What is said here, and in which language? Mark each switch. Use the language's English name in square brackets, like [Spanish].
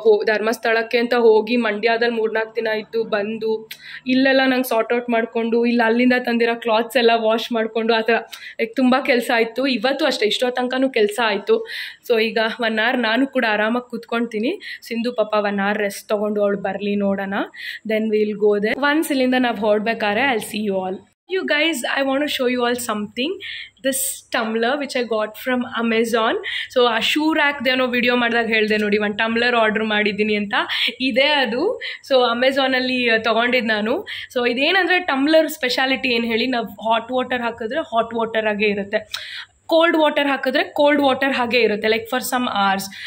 [Kannada] ಧರ್ಮಸ್ಥಳಕ್ಕೆ ಅಂತ ಹೋಗಿ ಮಂಡ್ಯದಲ್ಲಿ 3-4 ದಿನ ಇದ್ದು ಬಂದು ಇಲ್ಲೆಲ್ಲ ನಂಗೆ ಸಾರ್ಟ್ ಔಟ್ ಮಾಡಿಕೊಂಡು, ಇಲ್ಲಿ ಅಲ್ಲಿಂದ ತಂದಿರೋ ಕ್ಲಾತ್ಸ್ ಎಲ್ಲ ವಾಶ್ ಮಾಡಿಕೊಂಡು, ಆ ಥರ ತುಂಬ ಕೆಲಸ ಆಯಿತು. ಇವತ್ತು ಅಷ್ಟೇ, ಇಷ್ಟೋ ತನಕನೂ ಕೆಲಸ ಆಯಿತು. ಸೊ ಈಗ 1 hour ನಾನು ಕೂಡ ಆರಾಮಾಗಿ ಕೂತ್ಕೊಳ್ತೀನಿ. ಸಿಂಧು ಪಾಪ 1 hour ರೆಸ್ಟ್ ತೊಗೊಂಡು ಅವಳು ಬರಲಿ, ನೋಡೋಣ, [English] Then will go ದೇ. [Kannada] Once ಇಲ್ಲಿಂದ ನಾವು ಹೊರಡ್ಬೇಕಾದ್ರೆ [English] I see you all. You guys, I want to show you all something. This tumbler which I got from Amazon. [Kannada] So ಆ ಶೂ ರ್ಯಾಕ್ದೇನೋ ವಿಡಿಯೋ ಮಾಡಿದಾಗ ಹೇಳಿದೆ ನೋಡಿ, ಒಂದು ಟಮ್ಲರ್ ಆರ್ಡ್ರ್ ಮಾಡಿದ್ದೀನಿ ಅಂತ, ಇದೇ ಅದು. ಸೊ ಅಮೆಝಾನಲ್ಲಿ ತೊಗೊಂಡಿದ್ದು ನಾನು. ಸೊ ಇದೇನಂದರೆ ಟಮ್ಲರ್ ಸ್ಪೆಷಾಲಿಟಿ ಏನು ಹೇಳಿ, ನಾವು ಹಾಟ್ ವಾಟರ್ ಹಾಕಿದ್ರೆ ಹಾಟ್ ವಾಟರ್ ಆಗೇ ಇರುತ್ತೆ, ಕೋಲ್ಡ್ ವಾಟರ್ ಹಾಕಿದ್ರೆ ಕೋಲ್ಡ್ ವಾಟರ್ ಹಾಗೆ ಇರುತ್ತೆ, ಲೈಕ್ ಫಾರ್ ಸಮ್ ಅವರ್ಸ್.